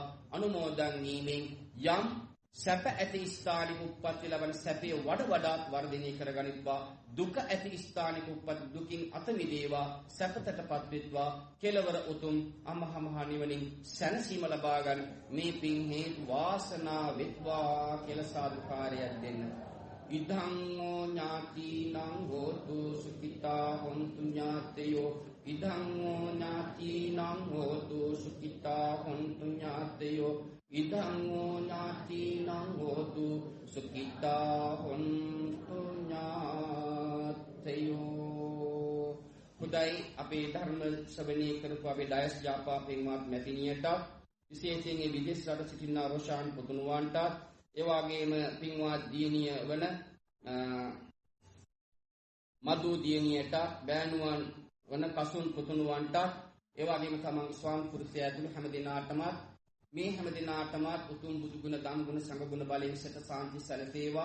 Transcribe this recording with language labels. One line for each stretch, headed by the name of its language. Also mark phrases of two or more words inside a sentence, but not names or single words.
Sinhala: අනුමෝදන් වීමෙන් යම් සැප ඇති ස්ථානික උප්පත්ති ලබන සැපේ වඩාත් වර්ධනය කර ගනිත්වා. දුක ඇති ස්ථානික උප්පත්ති දුකින් අත මිදේවා, සැපතටපත් වෙත්වා. කෙලවර උතුම් අමහා නිවනින් සැනසීම ලබා ගන්න මේ පින් හේතු වාසනා වෙත්වා කියලා සාදුකාරයක් දෙන්න.
Pali: ඉදං ඥාතිනං හෝතු සුඛිතා හොන්තු ඥාතයෝ. ඉදං ඥාතිනං හෝතු සුඛිතා හොන්තු ඥාතයෝ. ඉදං ඥාතිනං හෝතු සුඛිතා හොන්තු ඥාතයෝ.
Sinhala: හොඳයි, අපේ ධර්ම ශ්‍රවණය කරපු අපේ ඩයස් යාපා පින්වත් මැතිණියට, විශේෂයෙන් මේ විදේශ රට සිටිනා රොෂාන් පුතුණුවන්ට, ඒ වගේම පින්වත් දියණිය වන මදු දියණියට, බෑණුවන් වන කසුන් පුතුණුවන්ට, ඒ වගේම තමන් ස්වාම පුරුෂයා ඇතුළු හැම දිනාටම මේ හැම දිනාටමත් උතුම් බුදු ගුණ, ධම් ගුණ, සංඝ ගුණ බලයෙන් සත සාන්ති සැලසේවා.